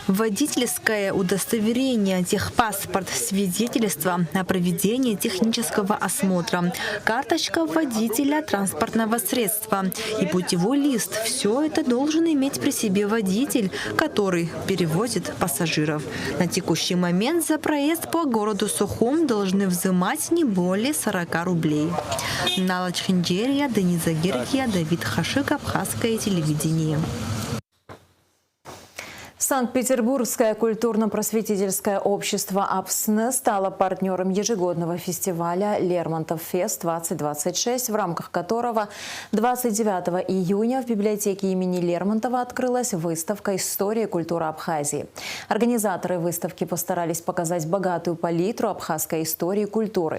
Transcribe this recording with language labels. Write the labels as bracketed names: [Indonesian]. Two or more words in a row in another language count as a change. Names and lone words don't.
[Russian] Водительское удостоверение, техпаспорт, свидетельство о проведении технического осмотра, карточка водителя транспортного средства и путевой лист – все это должен иметь при себе водитель, который перевозит пассажиров. На текущий момент за проезд по городу Сухум должны взимать не более 40 рублей. Нала Чхинджерия, Дениза Гиркия, Давид Хашик, Абхазское телевидение. Санкт-Петербургское культурно-просветительское общество АПСН стало партнером ежегодного фестиваля «Лермонтов-фест-2026», в рамках которого 29 июня в библиотеке имени Лермонтова открылась выставка «История и культура Абхазии». Организаторы выставки постарались показать богатую палитру абхазской истории и культуры.